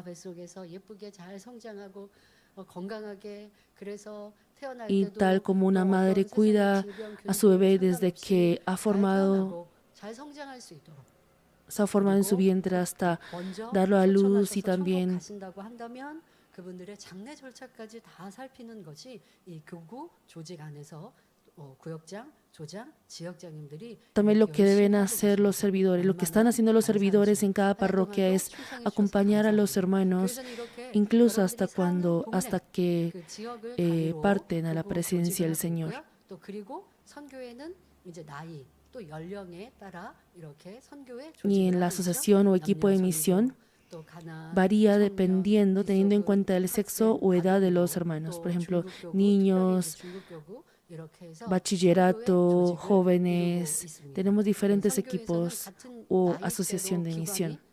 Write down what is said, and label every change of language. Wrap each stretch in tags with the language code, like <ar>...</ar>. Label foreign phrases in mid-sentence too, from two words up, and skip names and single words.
<es>Y tal como una madre cuida a su bebé desde que se ha formado en su vientre hasta darlo a luz y también</es> <ko>그분들의 장례 절차까지 다 살피는 것이 이 교구 조직 안에서 구역장, 조장, 지역장님들이</ko> <es>también lo que deben hacer los servidores, lo que están haciendo los servidores en cada parroquia es acompañar a los hermanos, incluso hasta que parten a la presencia del Señor.</es> <ko>또 그리고 선교회는 이제 나이 또 연령에 따라 이렇게 선교회</ko> <es>Y en la asociación o equipo de misión varía dependiendo, teniendo en cuenta el sexo o edad de los hermanos. Por ejemplo, niños, bachillerato, jóvenes. Tenemos diferentes equipos o asociación de misión.</es>